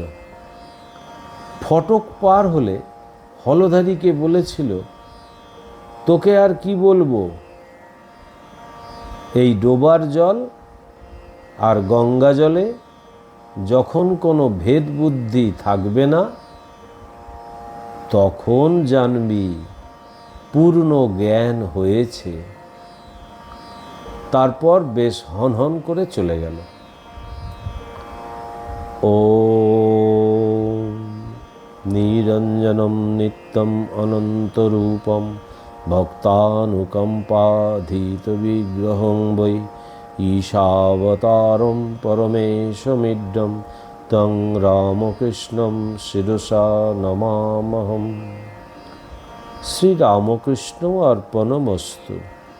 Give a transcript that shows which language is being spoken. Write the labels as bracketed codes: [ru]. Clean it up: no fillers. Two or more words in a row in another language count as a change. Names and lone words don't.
[bn] ফটক পার হলে হলধারীকে বলেছিল, তোকে আর কি বলবো, এই ডোবার জল আর গঙ্গা জলে যখন কোনো ভেদ বুদ্ধি থাকবে না, তখন জানবি পূর্ণ জ্ঞান হয়েছে। তারপর বেশ হনহন করে চলে গেল। [sa] ওম নিরঞ্জনম নিত্যম অনন্তরূপম भक्तानुकम्पाधीतविग्रहं वै ईशावतारं परमेशमिड्डं तं रामकृष्णं शिरसा नमामहम्। শ্রীরামকৃষ্ণ অর্পণমস্তু।